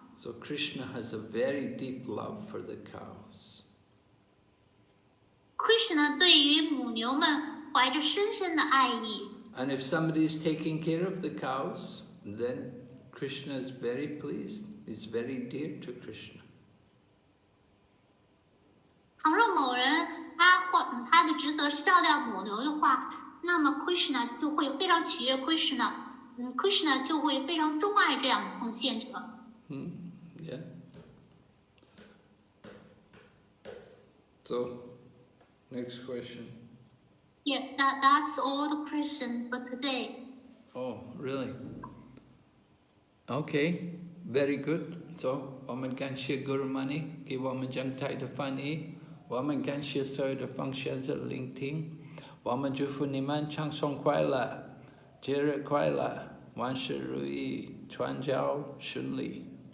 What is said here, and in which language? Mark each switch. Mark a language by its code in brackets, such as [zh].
[en] So Krishna has a very deep love for the cows. [zh] Krishna 对于母牛们怀着深深的爱意。 [en] And if somebody is taking care of the cows, then Krishna is very pleased. He's very dear to Krishna. [zh] 倘若某人他的职责是照料母牛的话，那么 Krishna 就会非常取悦 Krishna，Krishna 就会非常钟爱这样的奉献者。 [en] Yeah. So, next question. Yeah, that's all the question for today. Oh, really? Okay, very good. [zh] So, 我们感谢 Guru Mani 给我们讲太的翻译，我们感谢所有的奉献者聆听，我们祝福你们长寿快乐，节日快乐，万事如意，传教顺利。